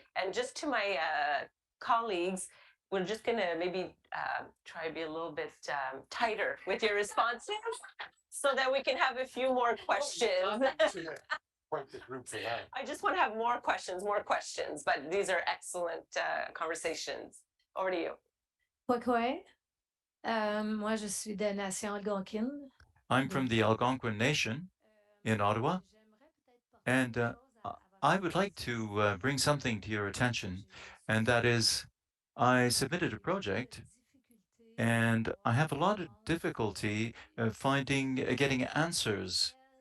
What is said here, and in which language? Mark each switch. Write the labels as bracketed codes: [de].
[en] And just to my colleagues, we're just going to maybe try to be a little bit tighter with your responses so that we can have a few more questions. Quite the group for that. I just want to have more questions, but these are excellent conversations. Over to you. [alq] Kwakwe. [fr] Moi, je suis de Nation Algonquine. [en] I'm from the Algonquin Nation in Ottawa, and I would like to bring something to your attention, and that is I submitted a project, and I have a lot of difficulty getting answers.